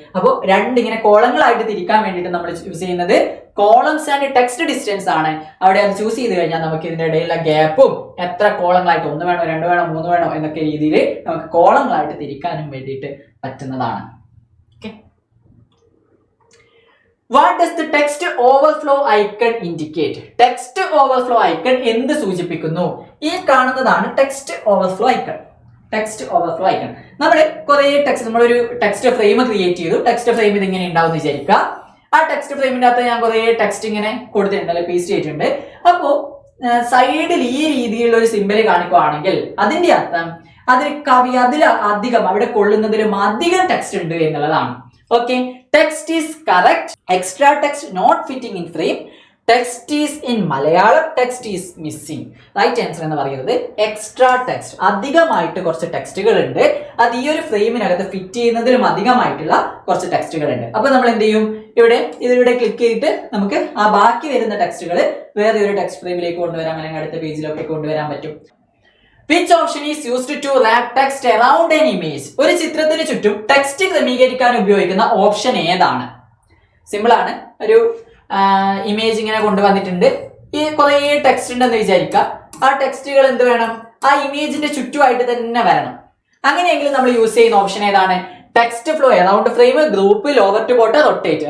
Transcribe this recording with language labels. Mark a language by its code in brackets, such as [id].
[ml] അപ്പോൾ ഇങ്ങനെ കോളങ്ങളായിട്ട് തിരിക്കാൻ വേണ്ടിയിട്ട് നമ്മൾ ചൂസ് ചെയ്യുന്നത് കോളംസ് ആൻഡ് ടെക്സ്റ്റ് ഡിസ്റ്റൻസ് ആണ്. അവിടെ അത് ചൂസ് ചെയ്ത് കഴിഞ്ഞാൽ നമുക്ക് ഇതിന്റെ ഇടയിലുള്ള ഗ്യാപ്പും എത്ര കോളങ്ങളായിട്ട് 1 വേണോ 2 വേണോ 3 വേണോ എന്നൊക്കെ രീതിയിൽ നമുക്ക് കോളങ്ങളായിട്ട് തിരിക്കാനും വേണ്ടിയിട്ട് പറ്റുന്നതാണ്. [en] What does the text overflow icon indicate? [ml] Text overflow icon എന്ത് സൂചിപ്പിക്കുന്നു? ഈ കാണുന്നതാണ് text overflow icon. Text overflow icon. നമ്മൾ കുറെ ടെക്സ്റ്റ്, നമ്മളൊരു ടെക്സ്റ്റ് ഫ്രെയിം ക്രിയേറ്റ് ചെയ്തു. ടെക്സ്റ്റ് ഫ്രെയിം ഇതിങ്ങനെ ഉണ്ടാവും എന്ന് വിചാരിക്കുക. ആ ടെക്സ്റ്റ് ഫ്രെയിമിന്റെ അകത്ത് ഞാൻ കുറെ ടെക്സ്റ്റ് ഇങ്ങനെ കൊടുത്തിട്ടുണ്ട്, അല്ലെ പേസ്റ്റ് ചെയ്തിട്ടുണ്ട്. അപ്പോ സൈഡിൽ ഈ രീതിയിലുള്ള ഒരു സിമ്പൽ കാണിക്കുകയാണെങ്കിൽ അതിന്റെ അർത്ഥം അതിൽ അധികം അവിടെ കൊള്ളുന്നതിലും അധികം ടെക്സ്റ്റ് ഉണ്ട് എന്നുള്ളതാണ്. [en] Okay, text is correct, extra text not fitting in frame, text is in Malayalam, text is missing. [ml] Right answer എന്ന് പറയുന്നത് എക്സ്ട്രാ ടെക്സ്റ്റ്, അധികമായിട്ട് കുറച്ച് ടെക്സ്റ്റുകൾ ഉണ്ട്. അത് ഈ ഒരു ഫ്രെയിമിനകത്ത് ഫിറ്റ് ചെയ്യുന്നതിലും അധികമായിട്ടുള്ള കുറച്ച് ടെക്സ്റ്റുകൾ ഉണ്ട്. അപ്പൊ നമ്മൾ എന്ത് ചെയ്യും, ഇതിലൂടെ ക്ലിക്ക് ചെയ്തിട്ട് നമുക്ക് ആ ബാക്കി വരുന്ന ടെക്സ്റ്റുകൾ വേറെ ഒരു ടെക്സ്റ്റ് ഫ്രെയിമിലേക്ക് കൊണ്ടുവരാം, അല്ലെങ്കിൽ അടുത്ത പേജിലൊക്കെ കൊണ്ടുവരാൻ പറ്റും. [en] Which option is used to wrap text around an image? [ml] ഒരു ചിത്രത്തിന് ചുറ്റും ടെക്സ്റ്റ് ക്രമീകരിക്കാൻ ഉപയോഗിക്കുന്ന ഓപ്ഷൻ ഏതാണ്? സിമ്പിൾ ആണ്. ഒരു ഇമേജ് ഇങ്ങനെ കൊണ്ടുവന്നിട്ടുണ്ട്, ഈ കുറെ ടെക്സ്റ്റ് ഉണ്ടെന്ന് വിചാരിക്കുക. ആ ടെക്സ്റ്റുകൾ എന്ത് വേണം, ആ ഇമേജിന്റെ ചുറ്റുമായിട്ട് തന്നെ വരണം. അങ്ങനെയെങ്കിൽ നമ്മൾ യൂസ് ചെയ്യുന്ന ഓപ്ഷൻ ഏതാണ്? Text flow around frame, group, lower to bottom, rotate.